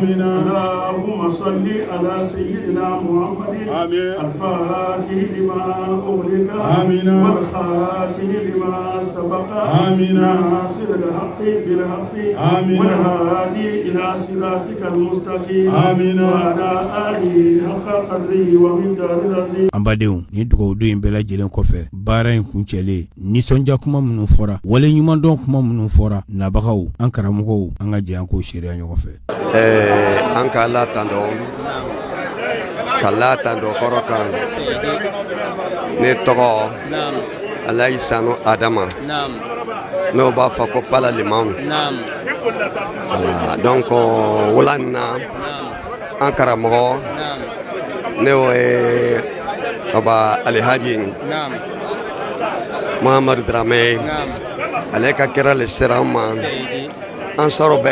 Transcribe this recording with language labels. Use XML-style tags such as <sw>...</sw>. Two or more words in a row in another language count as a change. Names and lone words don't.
<ar>اللهم صل على سيدنا محمد الفاتح لما أغلق والخاتم لما سبق ناصر الحق بالحق والهادي إلى صراطك المستقيم وعلى آله حق قدره ومقداره العظيم.</ar> <bm>Ambadenw ni dugawu in bɛɛ lajɛlen kɔfɛ baara in kuncɛlen nisɔndiya kuma minnu fɔra wale ɲumandɔn kuma minnu fɔra nabagaw an karamɔgɔw an ka jɛ an k'o seereya ɲɔgɔn fɛ. An ka Ala tando kɔrɔ kan ne tɔgɔ Alayi Sanu Adama n'o b'a fɔ ko Pala Limamu donc wula in na an karamɔgɔ ne y'o ye Aba Alhaji Muhamadu Dramé ale ka kɛra le sera an ma an sɔrɔ bɛɛ</bm>